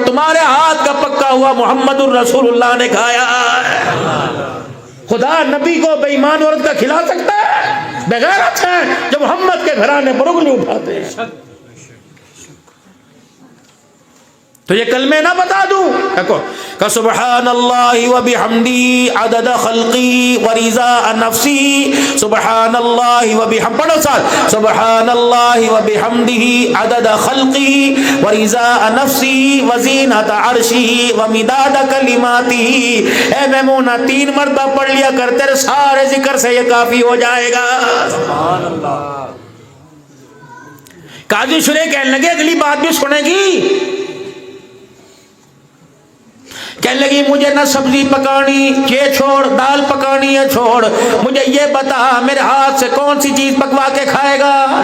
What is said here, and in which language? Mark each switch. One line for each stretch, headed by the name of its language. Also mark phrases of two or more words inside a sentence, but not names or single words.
Urdu: تمہارے ہاتھ کا پکا ہوا
Arabic: محمد الرسول اللہ
Urdu: نے کھایا. خدا نبی کو بے ایمان عورت کا کھلا سکتا ہے؟ بغیرت ہے جو محمد کے گھرانے پر انگلی اٹھاتے ہیں. تو یہ کلمے نہ بتا دوں کہ
Arabic: سبحان اللہ و بحمدی عدد خلقی و رضا نفسی, سبحان اللہ و بحمدی,
Urdu: پڑھو ساتھ,
Arabic: سبحان اللہ و بحمدی عدد خلقی و رضا نفسی و زینت عرشی و مداد کلماتی.
Urdu: اے میمونہ 3 مرتبہ پڑھ لیا کر تیرے سارے ذکر سے یہ کافی ہو جائے گا.
Arabic: سبحان اللہ.
Urdu: قاضی شریح کہنے لگے اگلی بات بھی سنے گی. کہنے لگی مجھے نہ سبزی پکانی یہ چھوڑ, دال پکانی ہے چھوڑ, مجھے یہ بتا میرے ہاتھ سے کون سی چیز پکوا کے کھائے گا.